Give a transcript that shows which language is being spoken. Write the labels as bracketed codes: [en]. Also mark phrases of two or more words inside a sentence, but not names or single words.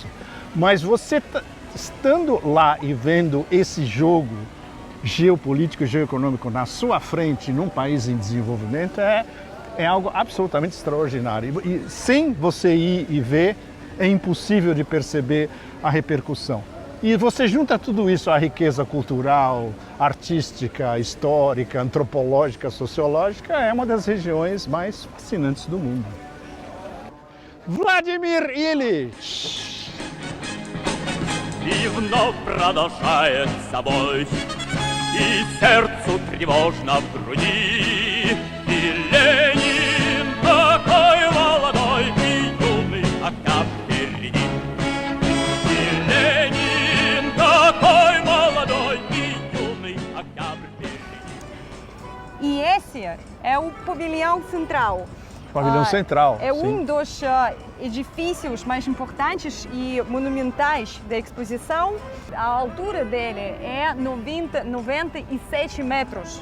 [pt] Mas você estando lá e vendo esse jogo geopolítico e geoeconômico na sua frente, num país em desenvolvimento, é algo absolutamente extraordinário. E sem você ir e ver, é impossível de perceber a repercussão. E você junta tudo isso à riqueza cultural, artística, histórica, antropológica, sociológica, é uma das regiões mais fascinantes do mundo. [ru] Владимир Ильич! И вновь продолжается бой, и сердцу тревожно в груди, и Ленин такой молодой и юный октябрь впереди. И Ленин такой молодой и юный октябрь впереди. [pt] E esse é o pavilhão central. Pavilhão Central. É sim. um dos edifícios mais importantes e monumentais da exposição. A altura dele é 97 metros.